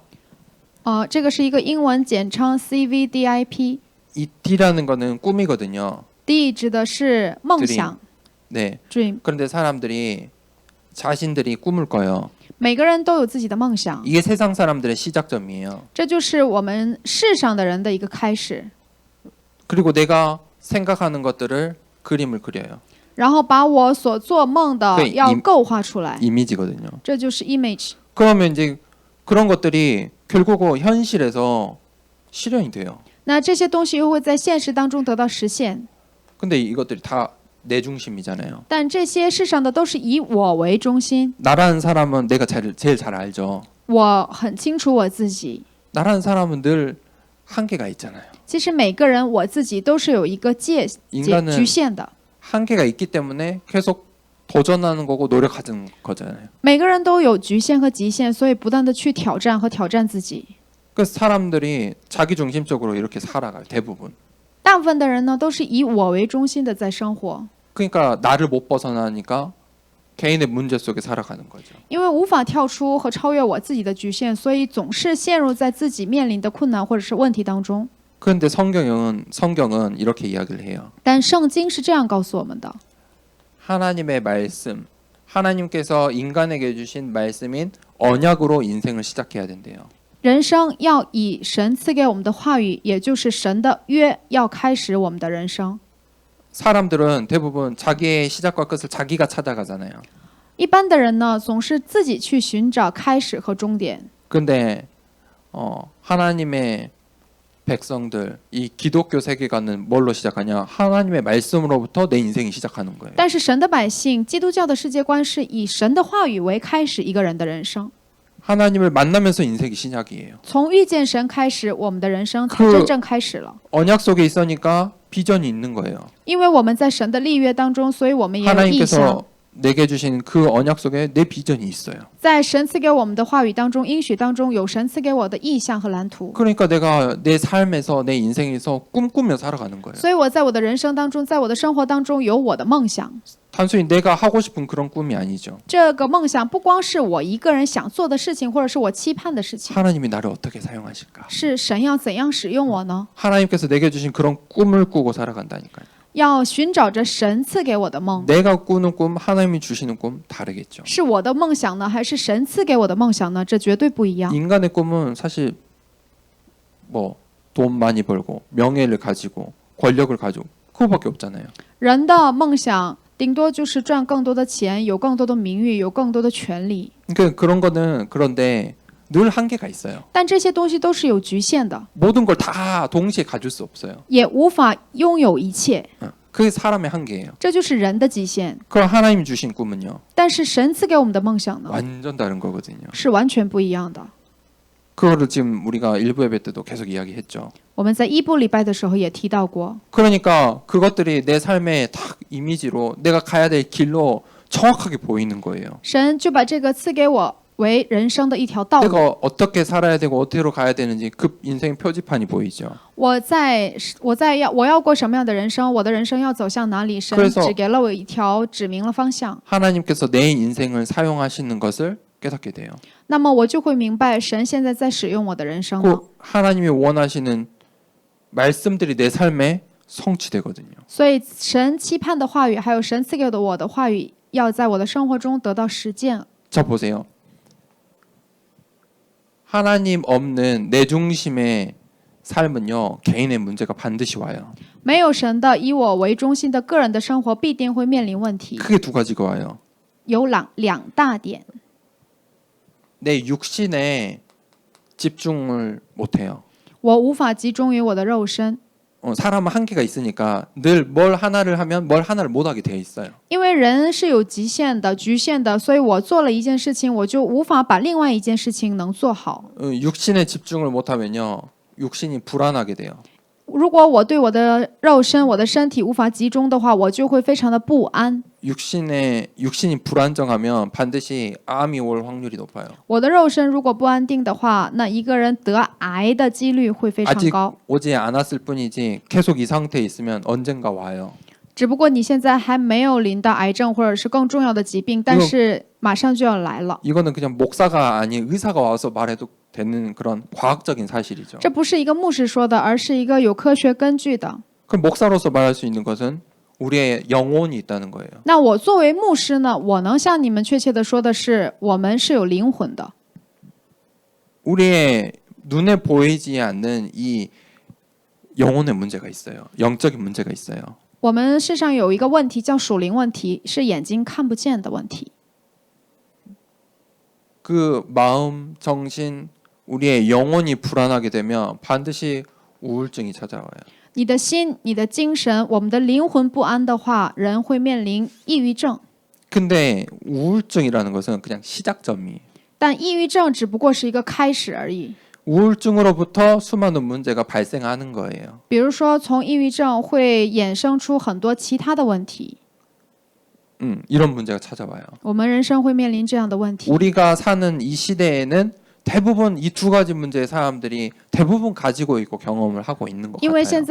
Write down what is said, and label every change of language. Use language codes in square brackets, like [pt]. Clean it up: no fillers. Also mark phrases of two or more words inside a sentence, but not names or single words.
[zh] 这个是一个英文简称 CVDIP， [ko] 이 D라는 거는 꿈이거든요. [zh] D 指的是梦想 [ko] 네. dream， 그런데 사람들이 자신들이 꿈을 꿔요. [zh] 每个人都有自己的梦想， [ko] 이게 세상 사람들의 시작점이에요. [zh] 这就是我们世上的人的一个开始。 [ko] 그리고 내가 생각하는 것들을 그림을 그려요. [zh] 然后把我所做梦的对要构画出来， [ko] 이미지거든요. [zh] 这就是 image。 [ko] 그러면 이제 그런 것들이 결국은 현실에서 실현이 돼요. [zh] 那这些东西又会在现实当中得到实现， [ko] 근데 이것들이 다 내 중심이잖아요. [zh] 但这些世上的都是以我为中心。 [ko] 나라는 사람은 내가 제일 잘 알죠. [zh] 我很清楚我自己， [ko] 나라는 사람은 늘 한계가 있잖아요. [zh] 其实每个人我自己都是有一个局 [ko] 인간은 [zh] 限的， [ko] 한계가 있기 때문에 계속 도전하는 거고 노력하는 거잖아요. [zh] 每个人都有局限和极限，所以不断的去挑战和挑战自己。 [ko] 그래서 사람들이 자기 중심적으로 이렇게 살아가요. 대부분. [zh] 大部分的人呢，都是以我为中心的在生活， [ko] 그러니까 나를 못 벗어나니까 개인의 문제 속에 살아가는 거죠. [zh] 因为无法跳出和超越我自己的局限，所以总是陷入在自己面临的困难或者是问题当中。 [ko] 그런데 성경은 이렇게 이야기를 해요. [zh] 但圣经是这样告诉我们的： [ko] 하나님의 말씀, 하나님께서 인간에게 주신 말씀인 언약으로 인생을 시작해야 된대요. [zh] 人生要以神赐给我们的话语，也就是神的约，要开始我们的人生。 [ko] 사람들은 대부분 자기의 시작과 끝을 자기가 찾아가잖아요. [zh] 一般的人呢，总是自己去寻找开始和终点。 [ko] 근데 하나님의 백성들, 이 기독교 세계관은 뭘로 시작하냐? 하나님의 말씀으로부터 내 인생이 시작하는 거예요. [zh] 但是神的百姓，基督教的世界观是以神的话语为开始一个人的人生。 [ko] 하나님을 만나면서 인생이 시작이에요. [zh] 从遇见神开始，我们的人生才真正开始了。 [ko] 언약 속에 있으니까 비전이 있는 거예요. [zh] 因为我们在神的立约当中，所以我们也有意向。 [ko] 하나님께서 내게 주신 그 언약 속에 내 비전이 있어요. [zh] 在神赐给我们的话语当中、应许当中，有神赐给我的意向和蓝图。 [ko] 그러니까 내가 내 삶에서 내 인생에서 꿈꾸며 살아가는 거예요. [zh] 所以我在我的人生当中，在我的生活当中有我的梦想。 [ko] 단순히 내가 하고 싶은 그런 꿈이 아니죠. [zh] 这个梦想不光是我一个人想做的事情，或者是我期盼的事情， [ko] 하나님이 나를 어떻게 사용하실까? [zh] 是神要怎样使用我呢？ [ko] 하나님께서 내게 주신 그런 꿈을 꾸고 살아간다니까요. [zh] 要寻找着神赐给我的梦， [ko] 내가 꾸는 꿈, 하나님이 주시는 꿈 다르겠죠. [zh] 是我的梦想呢，还是神赐给我的梦想呢？这绝对不一样。 [ko] 인간의 꿈은 사실 뭐 돈 많이 벌고 명예를 가지고 권력을 가지고 그거밖에 없잖아요. [zh] 人的梦想顶多就是赚更多的钱，有更多的名誉，有更多的权利。 [ko] 그러니까 그런 거는 그런데 늘 한계가 있어요. [zh] 但这些东西都是有局限的， [ko] 모든 걸 다 동시에 가질 수 없어요. [zh] 也无法拥有一切， [ko] 그게 사람의 한계예요. [zh] 这就是人的极限。 [ko] 그럼 하나님이 주신 꿈은요. [zh] 但是神赐给我们的梦想呢， [ko] 완전 다른 거거든요. [zh] 是完全不一样的。 [ko] 그거를 지금 우리가 일부 예배 때도 계속 이야기했죠. [zh] 我们在一部礼拜的时候也提到过， [ko] 그러니까 그것들이 내 삶의 딱 이미지로 내가 가야 될 길로 정확하게 보이는 거예요. [zh] 神就把这个赐给我为人生的一条道路。 [ko] 내가 어떻게 살아야 되고 어디로 가야 되는지 그 인생 표지판이 보이죠. [zh] 我要过什么样的人生，我的人生要走向哪里？神 [ko] 그래서 [zh] 只给了我一条指明了方向。 [ko] 하나님께서 내 인생을 사용하시는 것을 깨닫게 돼요. [zh] 那么我就会明白，神现在在使用我的人生了。 [ko] 그 하나님이 원하시는 말씀들이 내 삶에 성취되거든요. [zh] 所以神期盼的话语，还有神赐给我的话语，要在我的生活中得到实践。 [ko] 자 보세요. 하나님 없는 내 중심의 삶은요. 개인의 문제가 반드시 와요. [zh] 没有神的以我为中心的个人的生活，必定会面临问题。 [ko] 크게 두 가지가 와요. [zh] 有两大点， [ko] 내 육신에 집중을 못해요. [zh] 我无法集中于我的肉身， [ko] 사람은 한계가 있으니까 늘 뭘 하나를 하면 뭘 하나를 못하게 돼 있어요. [zh] 因为人是有极限的、局限的，所以我做了一件事情，我就无法把另外一件事情能做好。 [ko] 육신에 집중을 못하면요, 육신이 불안하게 돼요. [zh] 如果我对我的肉身、我的身体无法集中的话，我就会非常的不安。 [ko] 육신이 불안정하면 반드시 암이 올 확률이 높아요. [zh] 我的肉身如果不安定的话，那一个人得癌的几率会非常 [ko] 아직 [zh] 高。 [ko] 오지 않았을 뿐이지 계속 이 상태에 있으면 언젠가 와요. [zh] 只不过你现在还没有临到癌症或者是更重要的疾病，但是马上就要来了。 [ko] 이거는 그냥 목사가 아닌 의사가 와서 말해도 되는 그런 과학적인 사실이죠. [zh] 这不是一个牧师说的，而是一个有科学根据的。 [ko] 그럼 목사로서 말할 수 있는 것은 우리의 영혼이 있다는 거예요. [zh] 那我作为牧师呢，我能向你们确切的说的是，我们是有灵魂的。 [ko] 우리의 눈에 보이지 않는 이 영혼의 문제가 있어요. 영적인 문제가 있어요. [zh] 我们世上有一个问题叫属灵问题，是眼睛看不见的问题。 [ko] 그 마음, 정신, 우리의 영혼이 불안하게 되면 반드시 우울증이 찾아와요. [zh] 你的心、你的精神、我们的灵魂不安的话，人会面临抑郁症。 [ko] 근데 우울증이라는 것은 그냥 시작점이에요. [zh] 但抑郁症只不过是一个开始而已。 [ko] 우울증으로부터 수많은 문제가 발생하는 거예요. [zh] 比如说，从抑郁症会衍生出很多其他的问题， [ko] 이런 문제가 찾아와요. [zh] 我们人生会面临这样的问题。 [ko] 우리가 사는 이 시대에는 대부분 이 두 가지 문제의 사람들이 대부분 가지고 있고 경험을 하고 있는 것 [zh] 因为现